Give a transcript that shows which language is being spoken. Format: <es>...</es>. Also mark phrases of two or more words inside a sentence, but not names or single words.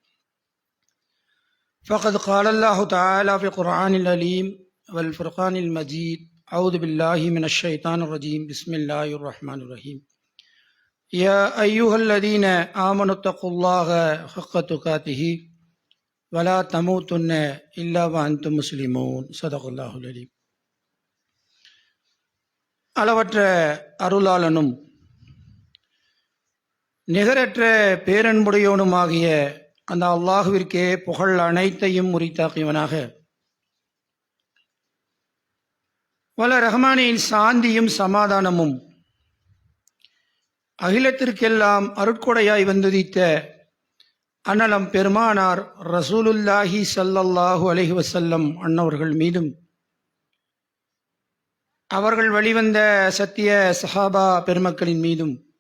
<ar>فقد قال الله تعالى في القرآن العليم والفرقان المجيد أعوذ بالله من الشيطان الرجيم بسم الله الرحمن الرحيم يا أيها الذين آمنوا اتقوا الله حق تقاته ولا تموتن إلا وأنتم مسلمون صدق الله العليم.</ar> <ta>அளவற்ற அருளாளனும் நிகரற்ற பேரன்புடையவனுமாகிய அந்த அல்லாஹுவிற்கே புகழ் அனைத்தையும் உரித்தாக்கியவனாக வல்ல ரஹ்மானின் சாந்தியும் சமாதானமும் அகிலத்திற்கெல்லாம் அருட்கொடையாய் வந்துதித்த அன்னலம் பெருமானார்</ta> <ar>رسول الله صلى الله عليه وسلم</ar> <ta>அன்னவர்கள் மீதும் அவர்கள் வழிவந்த சத்திய சஹாபா பெருமக்களின் மீதும்</ta>